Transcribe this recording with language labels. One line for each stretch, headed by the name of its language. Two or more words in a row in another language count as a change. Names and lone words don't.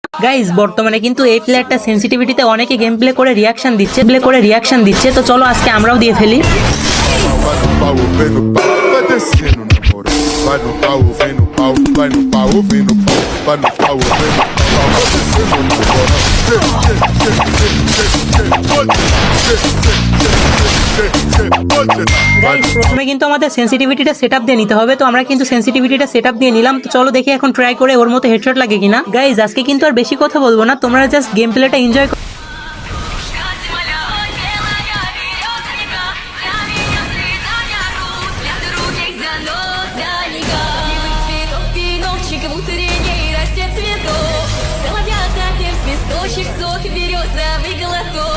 Bangla: গাইজ বর্তমানে কিন্তু এই প্লেয়ারটা সেন্সিটিভিটিতে অনেকে
English: game play
Bangla: করে রিয়াকশন দিচ্ছে, তো চলো আজকে আমরাও দিয়ে ফেলি।
Portuguese: Vai no pau, vem no pau, vai descendo na moral. Vai no pau, vem no pau, vai no pau, vem no pau, vai no pau, vem no pau, vai descendo na moral.
Bangla: গাইজ প্রথমে কিন্তু আমাদের সেন্সিটিভিটিটা সেটআপ দিয়ে নিতে হবে, তো আমরা কিন্তু সেন্সিটিভিটিটা সেটআপ দিয়ে নিলাম। তো চলো দেখি এখন ট্রাই করে ওর মতো হেডশট লাগে কিনা। গাইজ আজকে কিন্তু আর বেশি কথা বলবো না, তোমরা
English: just game playটা enjoy
Russian: Цветочек, сок, березовый глоток.